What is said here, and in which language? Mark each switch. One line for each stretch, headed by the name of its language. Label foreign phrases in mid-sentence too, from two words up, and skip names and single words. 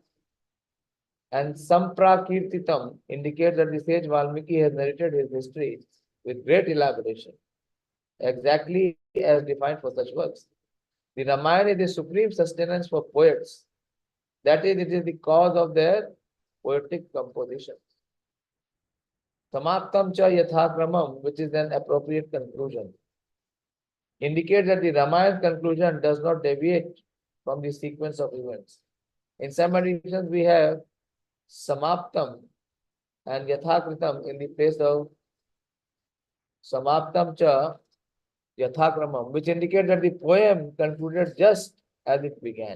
English: And Samprakirtitam indicates that the sage Valmiki has narrated his history with great elaboration, exactly as defined for such works. The Ramayana is the supreme sustenance for poets. That is, it is the cause of their poetic compositions.
Sanskrit: Samaptam cha yathakramam,
English: which is an appropriate conclusion, indicates that the Ramayana's conclusion does not deviate from the sequence of events. In some editions, we have Samaptam and Yathakritam in the place of
Sanskrit: Samaptam cha Yathakramam,
English: which indicates that the poem concluded just as it began.